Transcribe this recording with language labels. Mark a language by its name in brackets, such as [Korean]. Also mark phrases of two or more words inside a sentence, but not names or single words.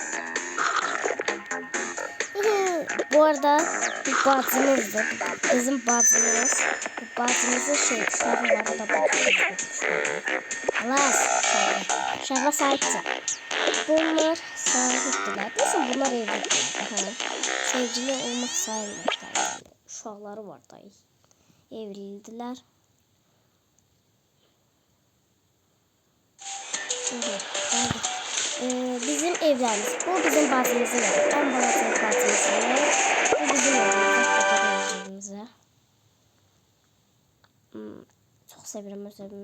[Azerbaijani] Bu arada bu bacımızdır. Bizim bacımız. [Turkish] Bu bacımızın şunları da bakıyoruz. Şahla sahipti. Bunlar sahiptiler. Neyse bunlar evlidirler. Sevgili olmak sayılmazlar. [Azerbaijani] Uşaqları var da evlidirlər. Bizim evlərimiz. Bu bizim bazımızın evi. En balaca bazımızın evi. Bu bizim evimizə. Çox sevirəm öz evimi.